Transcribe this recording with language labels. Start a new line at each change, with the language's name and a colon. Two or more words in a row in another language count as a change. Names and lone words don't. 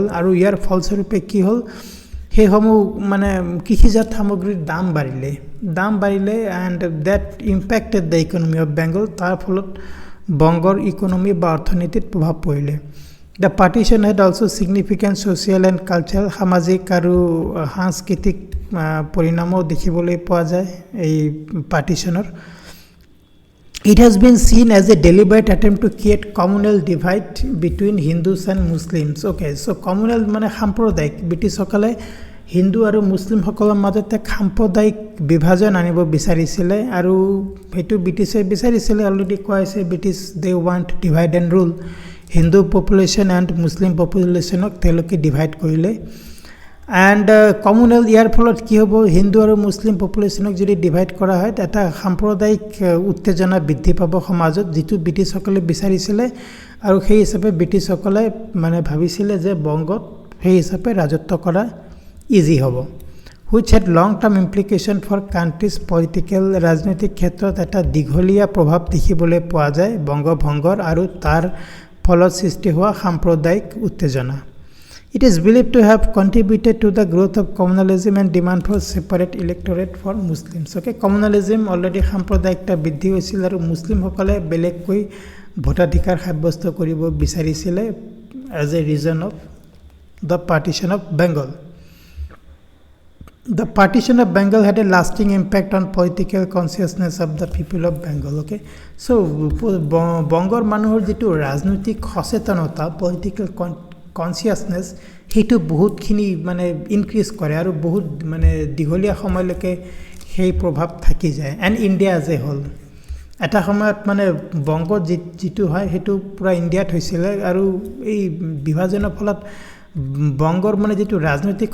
Assamese: আৰু ইয়াৰ ফলস্বৰূপে কি হল সেইসমূহ মানে কৃষিজাত সামগ্ৰীৰ দাম বাঢ়িলে
English: and that impacted the economy of Bengal
Assamese: তাৰ ফলত বংগৰ ইকনমি বা অৰ্থনীতিত প্ৰভাৱ পৰিলে
English: the partition had also significant social and cultural
Assamese: সামাজিক আৰু সাংস্কৃতিক পৰিণামো দেখিবলৈ পোৱা যায় এই পাৰ্টিশ্যনৰ
English: It has been seen as a deliberate attempt to create communal divide between Hindus and Muslims. Okay, so communal
Assamese: মানে সাম্প্ৰদায়িক ব্ৰিটিছসকলে হিন্দু আৰু মুছলিম সকলৰ মাজত এক সাম্প্ৰদায়িক বিভাজন আনিব বিচাৰিছিলে আৰু হেতু ব্ৰিটিছে বিচাৰিছিলে অলৰেডি কোৱাইছে ব্ৰিটিছ
English: they want divide and rule
Assamese: হিন্দু
English: population and Muslim population
Assamese: তেওঁলোকে ডিভাইড কৰিলে
English: and communal
Assamese: ইয়াৰ ফলত কি হ'ব হিন্দু আৰু
English: Muslim population
Assamese: যদি ডিভাইড কৰা হয় এটা সাম্প্ৰদায়িক উত্তেজনা বৃদ্ধি পাব সমাজত যিটো ব্ৰিটিছসকলে বিচাৰিছিলে আৰু সেই হিচাপে ব্ৰিটিছসকলে মানে ভাবিছিলে যে বংগত সেই হিচাপে ৰাজত্ব কৰা ইজি হ'ব
English: which had long term implication for countries political
Assamese: ৰাজনৈতিক ক্ষেত্ৰত এটা দীঘলীয়া প্ৰভাৱ দেখিবলৈ পোৱা যায় বংগভংগৰ আৰু তাৰ ফলত সৃষ্টি হোৱা সাম্প্ৰদায়িক উত্তেজনা
English: It is believed to have contributed to the growth of communalism and demand for separate electorate for Muslims. Okay, communalism already
Assamese: সাম্প্ৰদায়িকতা বৃদ্ধি হৈছিল আৰু মুছলিমসকলে বেলেগকৈ ভোটাধিকাৰ সাব্যস্ত কৰিব বিচাৰিছিলে
English: as a reason of the partition of Bengal. The partition of Bengal had a lasting impact on political consciousness of the people of Bengal. Okay, so
Assamese: বংগৰ মানুহৰ যেটো ৰাজনৈতিক সচেতনতা
English: political consciousness
Assamese: হেতু বহুতখিনি মানে ইনক্রিজ কৰে আৰু বহুত মানে দীঘলীয়া সময়লৈকে সেই প্ৰভাৱ থাকি যায়
English: and India as a whole
Assamese: এটা সময়ত মানে বংগ যেটো হয় হেতু পুৰা ইণ্ডিয়াত হৈছিল আৰু এই বিভাজনৰ ফলত বংগৰ মানে যেটো ৰাজনৈতিক